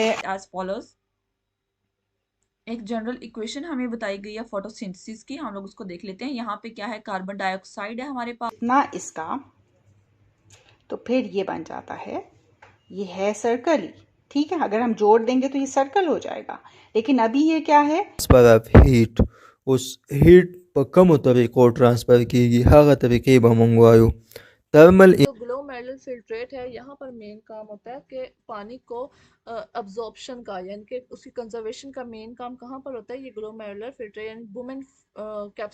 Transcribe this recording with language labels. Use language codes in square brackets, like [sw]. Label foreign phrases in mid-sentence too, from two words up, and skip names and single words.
[en] as follows, [ur] ایک [en] general equation [ur] ہمیں بتائی گئی ہے فوٹوسنتھسس کی، ہم لوگ اس کو دیکھ لیتے ہیں۔ یہاں پہ کیا ہے، [en] carbon dioxide [ur] ہے ہمارے پاس اتنا اس کا، تو پھر یہ بن جاتا ہے، یہ ہے سرکل ہی، ٹھیک ہے۔ اگر ہم جوڑ دیں گے تو یہ سرکل ہو جائے گا، لیکن ابھی یہ کیا ہے، [en] transfer of heat, [ps] اس ہیٹ په کومو طریقو ٹرانسفر کیږي هغه طریقې به مونږ وایو ترمل [ur] جو [en] glomerular filtrate [ur] ہے، یہاں پر مین کام ہوتا ہے کہ پانی کو ابزارپشن کا، یعنی کہ اس کی کنزرویشن کا مین کام کہاں پر ہوتا ہے، یہ [en] glomerular filtrate [ur] یعنی بومن